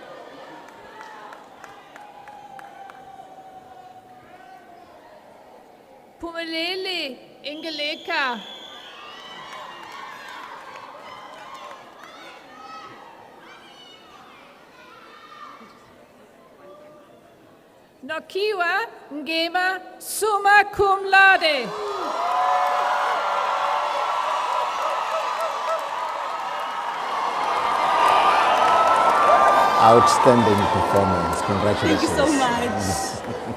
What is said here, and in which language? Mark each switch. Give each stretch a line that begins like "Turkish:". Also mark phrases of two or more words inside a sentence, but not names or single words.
English: Pumelele Ingeleka. Nokiwa Ngema
Latin: summa cum laude.
English: Outstanding performance. Congratulations. Thank you so much.